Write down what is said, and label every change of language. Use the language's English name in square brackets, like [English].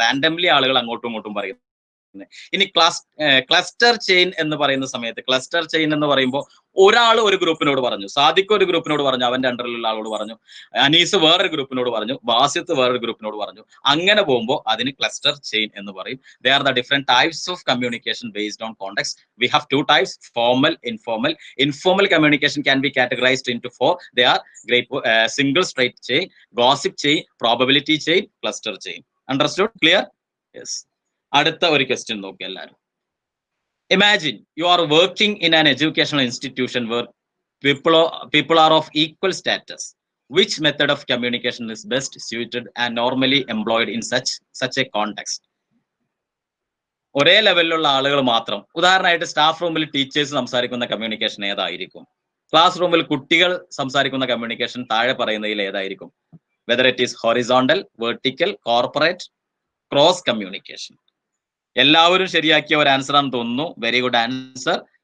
[Malayalam] Randomly ആളുകൾ അങ്ങോട്ടും ഇങ്ങോട്ടും പറയും. ഇനി ക്ലസ്റ്റർ ചെയിൻ എന്ന് പറയുന്ന സമയത്ത്, ക്ലസ്റ്റർ ചെയിൻ എന്ന് പറയുമ്പോൾ ഒരാൾ ഒരു ഗ്രൂപ്പിനോട് പറഞ്ഞു, സാദിഖ് ഒരു ഗ്രൂപ്പിനോട് പറഞ്ഞു, അവന്റെ അണ്ടറിലുള്ള ആളോട് പറഞ്ഞു, അനീസ് വേറൊരു ഗ്രൂപ്പിനോട് പറഞ്ഞു, ബാസിത്ത് വേറൊരു ഗ്രൂപ്പിനോട് പറഞ്ഞു. അങ്ങനെ പോകുമ്പോൾ അതിന് ക്ലസ്റ്റർ ചെയിൻ എന്ന് പറയും. [English] They are the different types of communication based on context. We have 2 types, formal, informal. Informal communication can be categorized into 4. They are single straight chain, gossip chain, probability chain, cluster chain. Understood? Clear? Yes. [Malayalam] അടുത്ത ഒരു question നോക്കി എല്ലാവരും. [English] Imagine you are working in an educational institution where people are of equal status. Which method of communication is best suited and normally employed in such a context? [Malayalam] ഒരേ ലെവലിലുള്ള ആളുകൾ മാത്രം. ഉദാഹരണമായിട്ട് staff റൂമിൽ ടീച്ചേഴ്സ് സംസാരിക്കുന്ന communication ഏതായിരിക്കും? Class റൂമിൽ കുട്ടികൾ സംസാരിക്കുന്ന കമ്മ്യൂണിക്കേഷൻ താഴെ പറയുന്നതിൽ ഏതായിരിക്കും? [English] Whether it is horizontal, vertical, corporate, cross communication. [Malayalam] എല്ലാവരും ശരിയാക്കിയ ഒരു ആൻസർ ആണെന്ന് തോന്നുന്നു. [English] Very good answer.